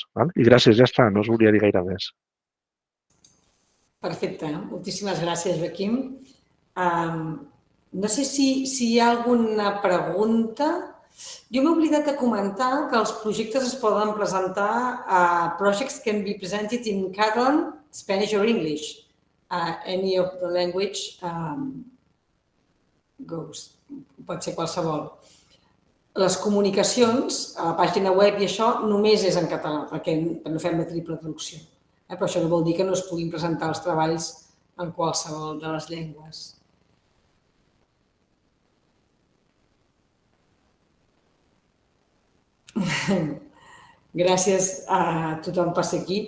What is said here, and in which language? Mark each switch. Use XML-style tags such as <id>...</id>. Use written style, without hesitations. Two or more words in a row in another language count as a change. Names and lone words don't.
<ca>Val? I gràcies, ja està, no us volia dir gaire més. Perfecte, moltíssimes gràcies, Joaquim. No sé si hi ha alguna pregunta. Jo m'he oblidat de comentar que els projectes es poden presentar a</ca> <en>projects can be presented in Catalan, Spanish or English. Any of the language goes.</en> <ca>Pot ser qualsevol. Les comunicacions, a la pàgina web i això, només és en català, perquè no fem la triple traducció. Però això no vol dir que no es puguin presentar els treballs en qualsevol de les llengües. Gràcies a tothom per ser aquí.</ca>